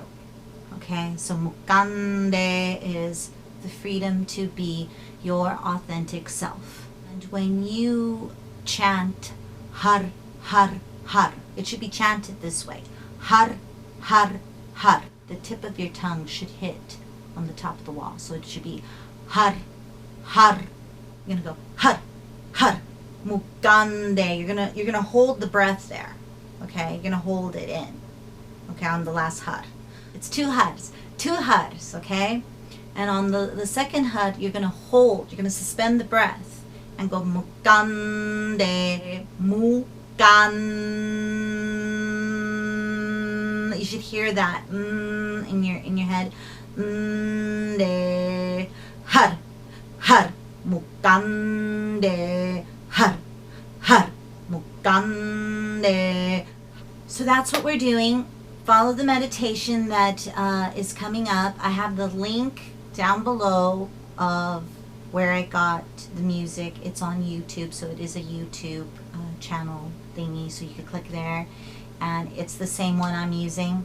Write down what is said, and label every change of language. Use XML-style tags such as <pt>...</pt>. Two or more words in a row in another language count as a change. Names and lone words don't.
<en>Okay, so Mukande is the freedom to be your authentic self. And when you chant</en> <pa>har, har, har,</pa> <en>it should be chanted this way.</en> <pa>Har, har, har.</pa> <en>The tip of your tongue should hit on the top of the wall. So it should be</en> <pa>har, har.</pa> <en>You're gonna go</en> <pa>har, har, mukande.</pa> <en>You're gonna hold the breath there. Okay, you're gonna hold it in. Okay, on the last har. It's two hars, okay? And on the second HUD, you're going to hold, you're going to suspend the breath and go</en> <pa>mukande, mukan.</pa> <en>You should hear that in your head.</en> <pa>De, har, har, mukande, har, har, mukande.</pa> <en>So that's what we're doing. Follow the meditation that is coming up. I have the link down below of where I got the music. It's on YouTube, so it is a YouTube channel thingy, so you can click there, and it's the same one I'm using.</en>